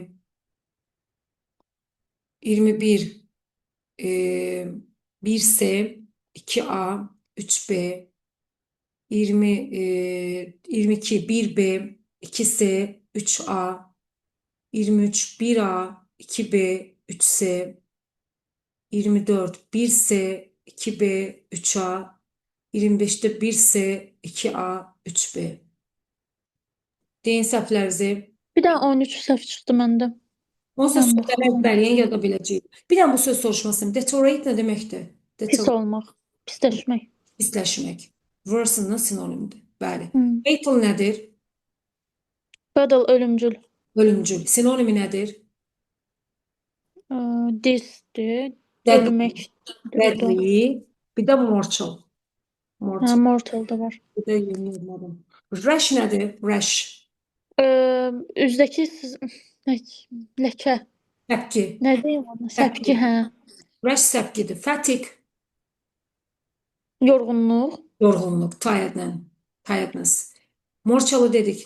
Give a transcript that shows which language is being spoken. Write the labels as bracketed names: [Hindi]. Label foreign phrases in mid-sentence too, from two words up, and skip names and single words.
[Azerbaijani] 21 1C, 2A, 3B, 22 1B, 2C, 3A, 23 1A, 2B, 3C, 24 1C, 2B, 3A, 25'te 1C, 2A, 3B. Deyin səhvlərinizi. Bir də 13 səhv çıxdı məndə. Onsuz Mən sözləri baxıram. əzbərləyən yaza biləcəyik. Bir də bu söz soruşmasın. Deteriorate nə deməkdir? Pis olmaq, pisləşmək. Pisləşmək. Worsen-la sinonimdir. Bəli. Hmm. Fatal nədir? Fatal ölümcül. Ölümcül. Sinonimi nədir? Dizdir. Deadly. Ölməkdir bu da. Deadly. Bir də mortal. Ha, Mortal. mortal da var. Bir də yeni yazmadım. Rash nədir? Rash. Üzdəki ləkə. Səpki. Nə deyim ona? Səpki, hə. Rash səpkidir. Fatigue. Yorğunluq. Yorğunluq. Tiredness. Morçalı dedik.